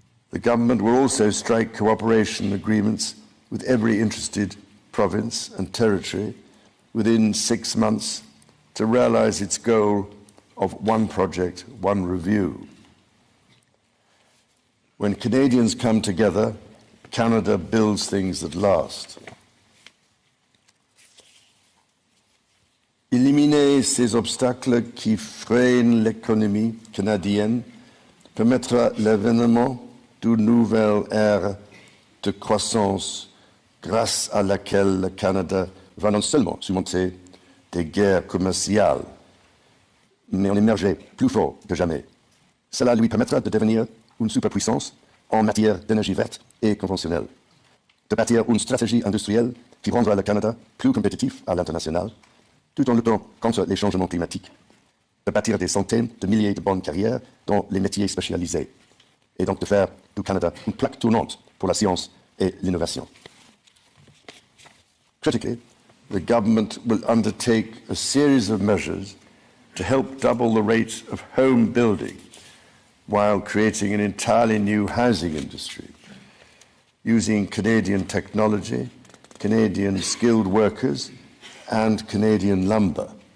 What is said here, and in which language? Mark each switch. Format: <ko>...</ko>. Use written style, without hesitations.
<en>The government will also strike cooperation agreements with every interested province and territory within 6 months to realise its goal of one project, one review. When Canadians come together, Canada builds things that last.</en> <fr>Éliminer ces obstacles qui freinent l'économie canadienne permettra l'avènement d'une nouvelle ère de croissance grâce à laquelle le Canada va non seulement surmonter des guerres commerciales, mais en émerger plus fort que jamais. Cela lui permettra de devenir une superpuissance en matière d'énergie verte et conventionnelle, de bâtir une stratégie industrielle qui rendra le Canada plus compétitif à l'international, tout en luttant contre les changements climatiques, de bâtir des centaines de milliers de bonnes carrières dans les métiers spécialisés, et donc de faire du Canada une plaque tournante pour la science et l'innovation.</fr> <en>Critically, the government will undertake a series of measures to help double the rate of home building while creating an entirely new housing industry, using Canadian technology, Canadian skilled workers, and Canadian lumber.</en>